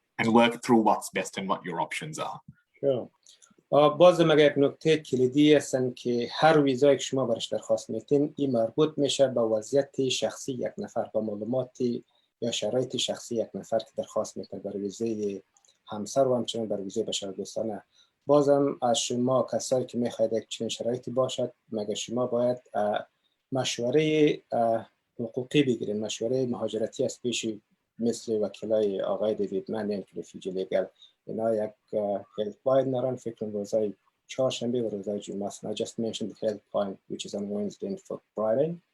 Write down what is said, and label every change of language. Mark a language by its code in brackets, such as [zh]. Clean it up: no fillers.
[en] And work through what's best and what your options are. Sure. [fa] باز مگه یک نکته کلیدی هستن که هر ویزایی که شما برش درخواست میتین این مربوط میشه به وضعیت شخصی یک نفر، با معلومات یا شرایط شخصی یک نفر که درخواست میتین برای ویزای همسر و همچنین برای ویزای بشر دوستانه. بازم از شما کسایی که میخواید یک چنین شرایطی باشد، مگه شما باید مشوره حقوقی بگیرین، مشوره مهاجرتی از پیش مثل وکیلای آقای دیوید منه که رفیجی لیگل، اینا یک هلپلاین دارن، فکر کنم روزای چهارشنبه و روزای جمعه است. [en] I just mentioned the helpline which is on Wednesday and Friday.